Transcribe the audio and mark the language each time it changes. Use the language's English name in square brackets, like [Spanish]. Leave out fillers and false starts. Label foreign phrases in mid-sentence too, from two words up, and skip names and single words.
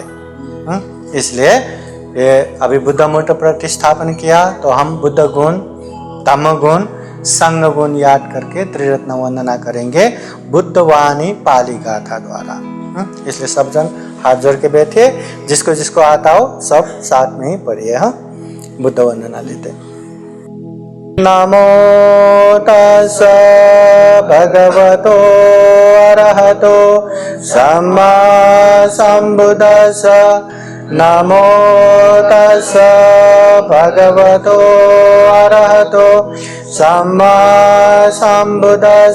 [Hindi] इसलिए ये अभी बुद्ध मूर्ति प्रतिस्थापन किया तो हम बुद्ध गुण, तम गुण, संग गुण याद करके त्रिरत्न वंदना करेंगे बुद्ध वाणी पाली गाथा द्वारा। इसलिए सब जन हाथ जोड़ के बैठे, जिसको जिसको आता हो सब साथ में ही पढ़िए। हाँ, बुद्ध वंदना लेते। [Pali] नमो तस्स भगवतो अरहतो सम्मा संबुद्दस्स। नमो तस्स भगवतो अरहतो सम्मा संबुद्दस्स।